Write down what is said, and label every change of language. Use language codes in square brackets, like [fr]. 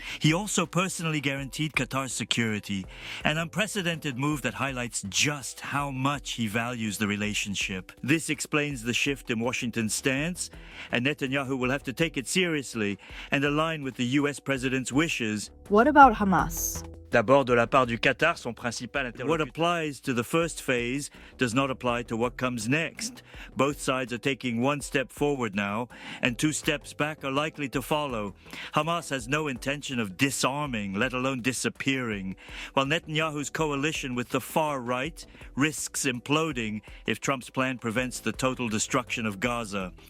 [en] He also personally guaranteed Qatar's security, an unprecedented move that highlights just how much he values the relationship. This explains the shift in Washington's stance, and Netanyahu will have to take it seriously and align with the U.S. president's wishes. What about Hamas? [fr] D'abord, de la part du Qatar, son principal interlocuteur. [en] What applies to the first phase does not apply to what comes next. Both sides are taking one step forward now, and two steps back are likely to follow. Hamas has no intention of disarming, let alone disappearing, while Netanyahu's coalition with the far right risks imploding if Trump's plan prevents the total destruction of Gaza.